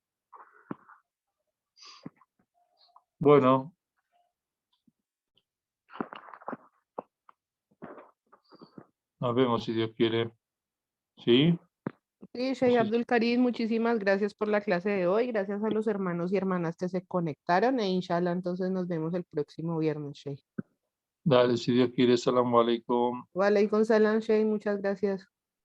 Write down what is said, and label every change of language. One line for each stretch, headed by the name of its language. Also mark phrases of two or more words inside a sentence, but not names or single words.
Spanish: Bueno, Nos vemos si Dios quiere. ¿Sí? Sí, Sheikh Abdul Karim, muchísimas gracias por la clase de hoy. Gracias a los hermanos y hermanas que se conectaron. E inshallah, entonces nos vemos el próximo viernes, Sheikh. Dale, si Dios quiere.
Arabic: السلام عليكم. وعليكم السلام, Sheikh.
Spanish: Muchas gracias.